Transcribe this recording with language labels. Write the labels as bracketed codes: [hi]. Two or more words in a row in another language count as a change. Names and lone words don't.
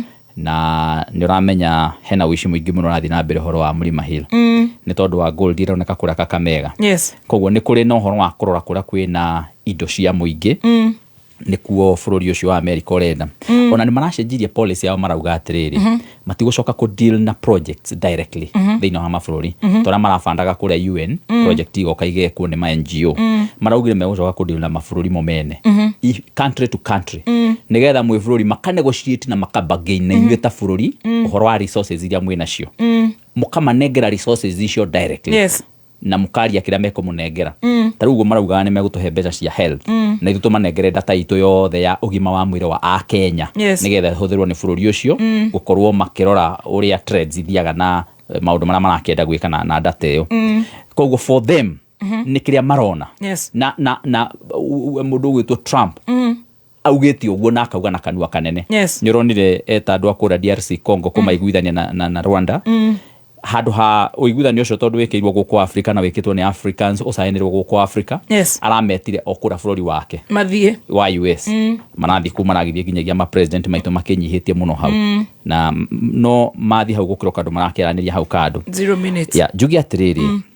[ki] na nĩ ũramenya hena wishi mũingĩ mũno rathi na mbere horo wa Mlima Hill nĩ tondũ wa gold ironeka kũrĩa Kakamega koguo nĩ kũrĩ na ũhoro wa kũrora kũrĩa kwĩna indo cia mũingĩ nĩkuo bũrũri ũcio wa America ũrenda ona nĩ maracenjirie policy yao marauga atĩrĩrĩ matigũcoka ku deal na [en] projects directly [ki] thĩinĩ wa mabũrũri tondũ marabandaga kũrĩa UN project igoka igekwo nĩ ma NGO maraugire megũcoka ku deal na mabũrũri momene [en] country to country [ki] nĩgetha mwĩ bũrũri makanegotiate na makabagain na inyuĩ ta bũrũri ũhoro wa resources iria mwĩ nacio mũkamanengera resources icio directly na mukaria kĩrĩa mekũmũnengera ta rĩu marauga nĩ megũtũhe mbeca cia health na ithuĩ tũmanengere data itũ yothe ya ũgima wa mwĩrĩ wa Akenya nĩgetha hũthĩrwo nĩ bũrũri ũcio gũkorwo makĩrora ũrĩa trends ithiaga na maũndũ marĩa marakĩenda gwĩka na data ĩyo koguo [en] for them [ki] nĩ kĩrĩa marona na mũndũ ũgwĩtwo Trump augĩte ũguo na akauga na kanua kanene nĩ ũronire eta andũ akũra DRC Congo kũmaiguithania na Rwanda handũ ha ũiguithanio ũcio tondũ wĩkĩirwo gũkũ Africa na wĩkĩtwo nĩ Africans ũcayanĩrwo gũkũ Africa arametire okũra bũrũri wake mathiĩ wa US marathi kuma maragithie nginyagia ma president maitũ makĩnyihĩtie mũno hau na no mathi hau gũkĩroka andũ marakĩaranĩria hau kando 0 minutes njugi atĩrĩrĩ